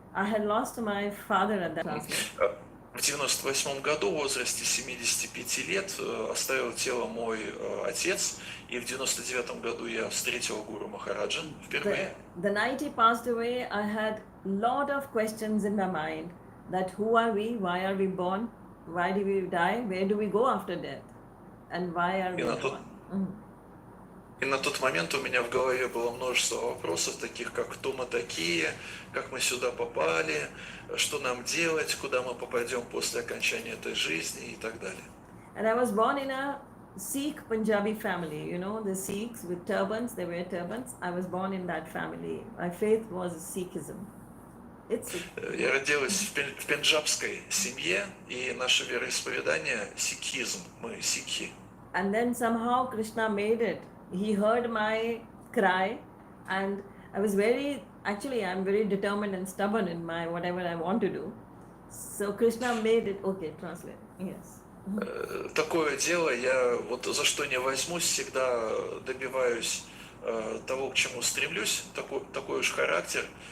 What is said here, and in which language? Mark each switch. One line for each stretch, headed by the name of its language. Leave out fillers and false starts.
English: I had lost my father at that time.
Russian: В 98 году, в возрасте 75 лет, оставил тело мой отец, и в 99 году я встретил Гуру Махараджа впервые.
English: The night he passed away, I had lot of questions in my mind. That who are we? Why are we born? Why do we die? Where do we go after death? And why are we born?
Russian: И на тот момент у меня в голове было множество вопросов, таких как кто мы такие, как мы сюда попали, что нам делать, куда мы попадем после окончания этой жизни и так далее.
English: And I was born in a Sikh Punjabi family. You know, the Sikhs with turbans, they wear turbans. I was born in that family. My faith was Sikhism.
Russian: Я родилась в пенджабской семье, и наше вероисповедание сикхизм, мы сикхи.
English: And then somehow Krishna made it. He heard my cry, and I'm very determined and stubborn in my whatever I want to do. So Krishna made it, okay, translate, yes.
Russian: Такое дело, я вот за что не возьмусь, всегда добиваюсь того, к чему стремлюсь, такой уж характер.